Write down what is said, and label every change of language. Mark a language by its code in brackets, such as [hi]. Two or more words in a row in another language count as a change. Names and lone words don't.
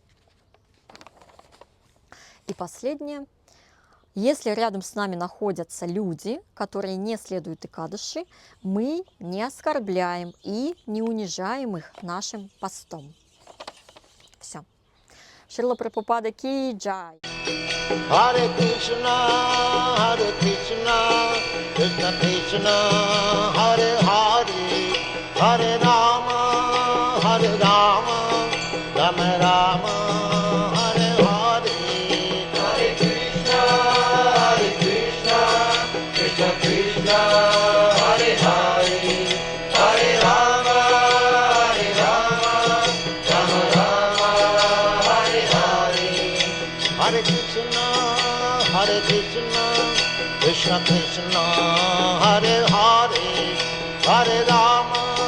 [ru] И последнее. Если рядом с нами находятся люди, которые не следуют Икадыши, мы не оскорбляем и не унижаем их нашим постом. Все. Шрила Прабхупада [hi] की जय. [sa] हरे कृष्ण कृष्ण कृष्ण हरे हरे हरे राम, राम राम हरे हरे हरे कृष्ण कृष्ण कृष्ण हरे हरे हरे राम राम राम हरे हरे, हरे कृष्ण कृष्ण कृष्ण हरे हरे हरे राम.